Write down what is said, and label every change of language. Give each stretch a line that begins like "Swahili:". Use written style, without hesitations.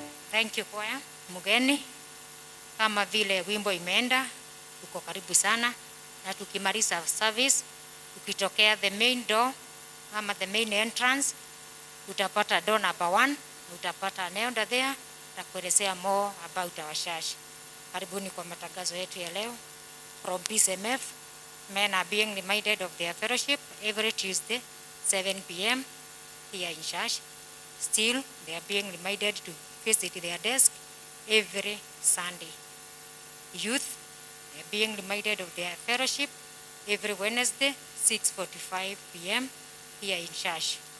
English: Thank you
Swahili: kwaya. Mgeni, kama vile wimbo imeenda, tuko karibu sana, na tukimaliza service, ukitokea
English: the main door
Swahili: ama
English: the main entrance,
Swahili: utapata
English: door number 1,
Swahili: utapata
English: nailed there,
Swahili: atakuelezea
English: more about our church.
Swahili: Karibuni kwa matangazo yetu ya leo.
English: From PCMF, men are being reminded of their fellowship every Tuesday, 7 p.m. here in church. Still, they are being reminded to visit their desk every Sunday. Youth, they are being reminded of their fellowship every Wednesday, 6:45 p.m. here in church.